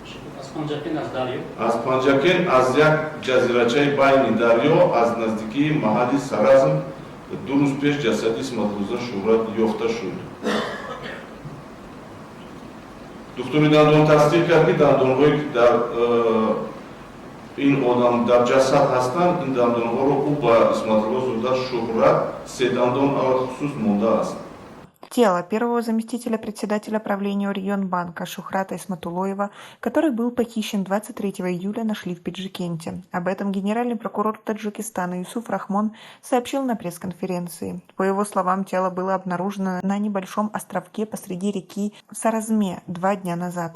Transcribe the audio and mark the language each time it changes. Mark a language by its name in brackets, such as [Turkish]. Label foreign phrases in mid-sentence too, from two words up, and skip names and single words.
[Tajik] Аз Панҷакен аз як ҷазирачаи байни дарё аз наздикии маҳалли Саразм 2 рӯз пеш ҷасади Исматуллоза шӯҳрат ёфта шуд. духтури дандон тасдиқ кард ки дандонҳое ки дар ин одам дар ҷасад ҳастанд, ин дандонҳоро ӯ ба Исматулло дода шӯҳрат 3 дандон алахусус мондааст. [Russian] Тело первого заместителя председателя правления Орионбанка Шухрата Исматуллоева, который был похищен 23 июля, нашли в Пиджикенте. Об этом генеральный прокурор Таджикистана Юсуф Рахмон сообщил на пресс-конференции. По его словам, тело было обнаружено на небольшом островке посреди реки Саразме 2 дня назад.